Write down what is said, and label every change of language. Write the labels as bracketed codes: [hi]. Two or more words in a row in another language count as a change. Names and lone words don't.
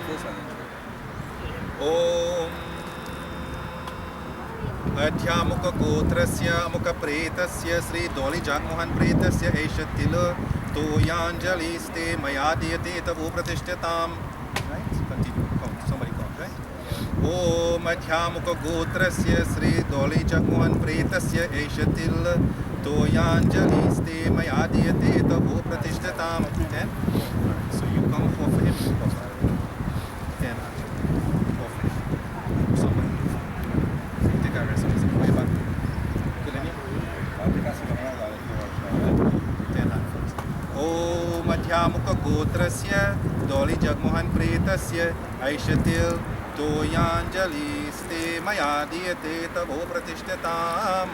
[sa] ॐ अद्यमुख गोत्रस्य मुख प्रेतस्य श्री डॉली जगमोहन प्रेतस्य एष तिल तोयाञ्जलि स्ते मया दीयते तव प्रतिष्ठताम्. [en] Right? Continue. Count. Somebody count, right? [sa] ॐ अद्यमुख गोत्रस्य श्री डॉली जगमोहन प्रेतस्य एष तिल तोयाञ्जलि स्ते मया दीयते तव प्रतिष्ठताम्. 10. [en] So you come for him. 10. [sa] ॐ अद्यमुख गोत्रस्य डॉली जगमोहन प्रेतस्य एष तिल तोयाञ्जलि स्ते मया दीयते तव प्रतिष्ठताम्.